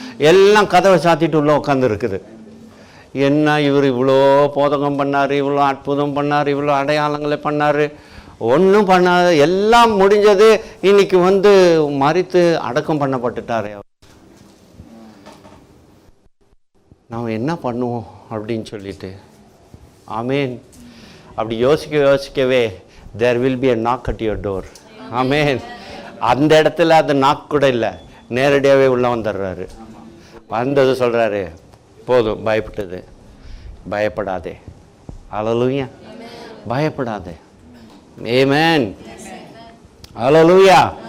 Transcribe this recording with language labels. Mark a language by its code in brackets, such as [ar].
[ta] எல்லாம் கதவை சாத்திட்டு உள்ள உட்காந்து இருக்குது. என்ன இவர் இவ்வளோ போதகம் பண்ணார், இவ்வளோ அற்புதம் பண்ணார், இவ்வளோ அடையாளங்களை பண்ணார், ஒன்றும் பண்ணாத, எல்லாம் முடிஞ்சது. இன்னைக்கு வந்து மரித்து அடக்கம் பண்ணப்பட்டுட்டாரு. நாம் என்ன பண்ணுவோம் அப்படின்னு சொல்லிட்டு. ஆமேன். அப்படி யோசிக்கவே [en] there will be a knock at your door. ஆமேன். [ta] அந்த இடத்துல அது நாக் கூட இல்லை, நேரடியாகவே உள்ளே வந்துடுறாரு. வந்தது சொல்கிறாரு, போதும், பயப்பட்டது, பயப்படாதே. ஹல்லேலூயா. பயப்படாதே. ஆமென். ஹல்லேலூயா.